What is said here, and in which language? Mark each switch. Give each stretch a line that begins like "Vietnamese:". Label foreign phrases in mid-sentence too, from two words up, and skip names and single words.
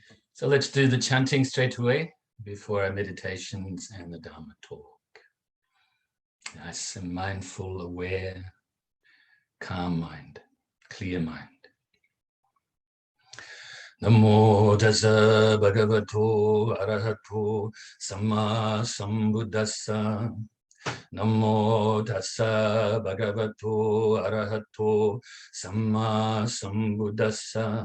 English: So let's do the chanting straight away before our meditations and the Dharma talk. Nice and mindful, aware, calm mind, clear mind.
Pali: Namo Tassa Bhagavato ArahatoSammaSambuddhassa. Namo Tassa Bhagavato ArahatoSammaSambuddhassa.